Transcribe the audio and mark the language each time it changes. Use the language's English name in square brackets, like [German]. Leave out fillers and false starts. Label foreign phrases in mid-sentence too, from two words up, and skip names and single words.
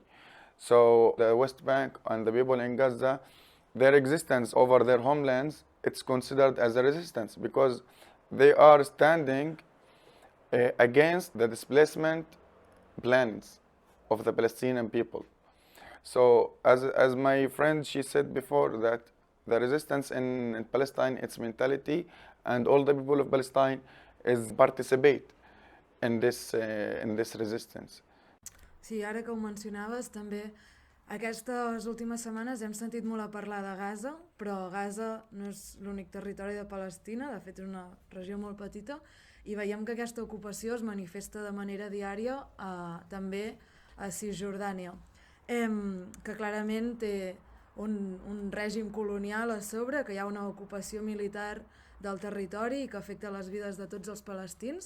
[English] So the West Bank and the people in Gaza, their existence over their homelands, it's considered as a resistance because they are standing against the displacement plans of the Palestinian people. So as my friend, she said before, that the resistance in Palestine, its mentality, and all the people of Palestine is participate in this resistance. [Catalan] Sí, ara que ho mencionaves, també aquestes últimes setmanes hem sentit molt a parlar de Gaza, però Gaza no és l'únic territori de Palestina, de fet és una regió molt petita, i veiem que aquesta ocupació es manifesta de manera diària també a Cisjordània, que clarament té un règim colonial a sobre, que hi ha una ocupació militar del territori i que afecta les vides de tots els palestins.